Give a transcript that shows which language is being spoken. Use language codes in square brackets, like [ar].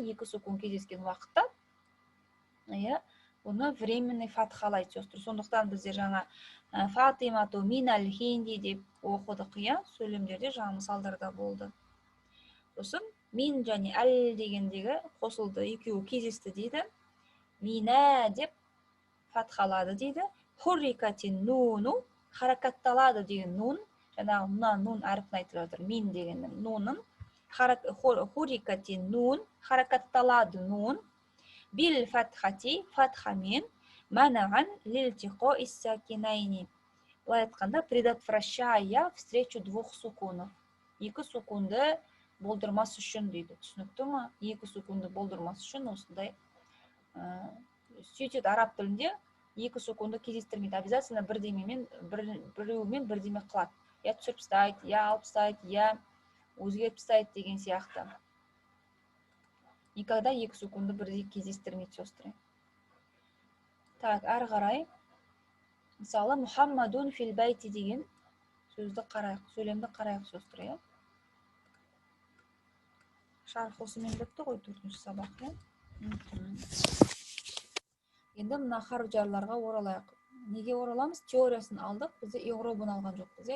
[kk] Екі сукун кездескен уақытта оны временный фатхалайды сөздер. Сондықтан біздер жаңа [ar] Фатимату минал хинди [kk] деп оқыдық, сөйлемдерде жаңа мысалдарда болды. Сосын мин және әл дегендегі қосылды, екеуі кездесті дейді. Мина деп фатхалады дейді. [ar] Хуррикатин нуну [kk] харакатталады деген нун жаңағы мына нун әріпін айтып жатыр, мин дегеннің нунын. [ar] Хурикати нун, [kk] харакатталады нун. [ar] Бил фатхати, [kk] фатхамен, [ar] манаган лилтико иссакинайни. [kk] Былай айтқанда, [ru] предотвращая встречу двух сукунов. [kk] Екі сукунды болдырмас үшін дейді. Түсінікті ма? Екі сукунды болдырмас үшін осындай. Сөйтеді араб тілінде екі сукунды кездестірмейді. Обязательно біреуімен бірдеме қылады. Я түсіріп тастайды, я алып тастайды, я өзгеріп тастайды деген сияқты. Никогда екі сукунды бірдей кездестірмейді сестры. Так, әрі қарай. Мысалы, Мухаммадун фил байти деген сөзді қарайық, сөйлемді қарайық сестры. Шарх осымен бітті ғой 4-ші сабақ. Енді мына харф жарларға оралайық. Неге ораламыз? Теориясын алдық, бізде иғробын алған жоқпыз.